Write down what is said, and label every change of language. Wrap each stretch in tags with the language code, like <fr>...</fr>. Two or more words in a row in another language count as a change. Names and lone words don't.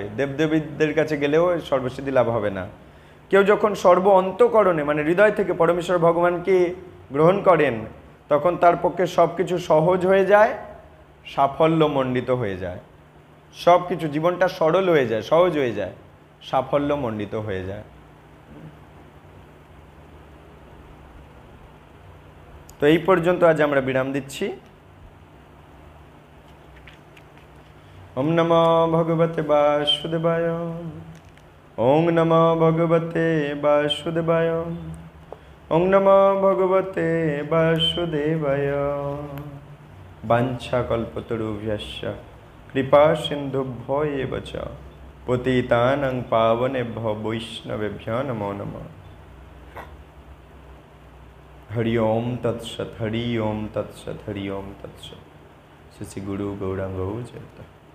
<bn>দেবদেবীদের কাছে গেলেও সর্বসিদ্ধি লাভ হবে না। কেউ যখন সর্ব অন্তঃকরণে মানে হৃদয় থেকে পরমেশ্বর ভগবানকে গ্রহণ করেন, তখন তার পক্ষে সব কিছু সহজ হয়ে যায়, সাফল্যমণ্ডিত হয়ে যায়। সব কিছু, জীবনটা সরল হয়ে যায়, সহজ হয়ে যায়, সাফল্যমণ্ডিত হয়ে যায়। তো এই পর্যন্ত আজ আমরা বিরাম দিচ্ছি।</bn> <sa>ওম নমো ভগবতে বাসুদেবায়। ওম নমো ভগবতে বাসুদেবায়। ওম নমো ভগবতে বাসুদেবায়। বাঞ্ছাকল্পতরুভ্যশ্চ কৃপা সিন্ধুভ্যো এব চ পতিতানাং পাবনেভ্যো বৈষ্ণবেভ্যো নমো নমঃ। হরি ওম তৎসৎ, হরি ওম তৎসৎ, হরি ওম তৎসৎ।</sa> <bn>শ্রী গুরু গৌরাঙ্গ জয়।</bn>